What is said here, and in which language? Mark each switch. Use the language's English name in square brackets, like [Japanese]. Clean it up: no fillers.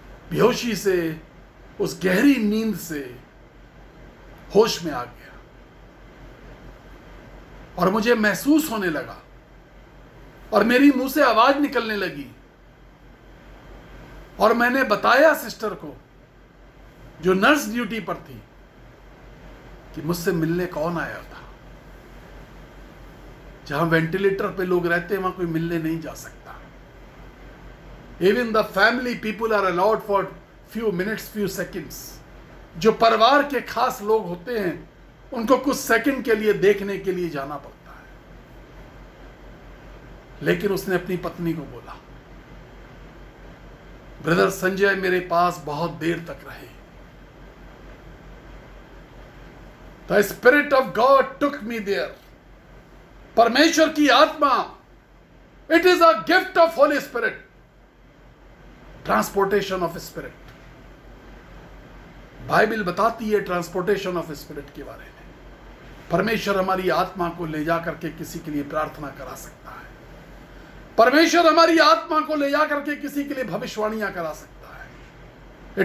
[Hindi] बेहोशी से, उस गहरी नींद से होश में आ गया और मुझे महसूस होने लगा और मेरी मुंह से आवाज निकलने लगी और मैंने बताया सिस्टर को, जो नर्स ड्यूटी पर थी, कि मुझसे मिलने कौन आया था। जहां वेंटिलेटर पे लोग रहते हैं वहां कोई मिलने नहीं जा सकता। [English] Even the family people are allowed for few minutes, few seconds. [Hindi] जो परिवार के खास लोग होते हैं उनको कुछ सेकंड के लिए देखने के लिए जाना पड़ता है। लेकिन उसने अपनी पत्नी को बोला, ब्रदर संजय मेरे पास बहुत देर तक रहे। [English] The Spirit of God took me there. [Hindi] परमेश्वर की आत्मा, [English] it is a gift of Holy Spirit. Transportation of spirit, [Hindi] Bible बताती है ट्रांसपोर्टेशन ऑफ स्पिरिट के बारे में। परमेश्वर हमारी आत्मा को ले जा करके किसी के लिए प्रार्थना करा सकता है। परमेश्वर हमारी आत्मा को ले जा करके किसी के लिए भविष्यवाणियां करा सकता है।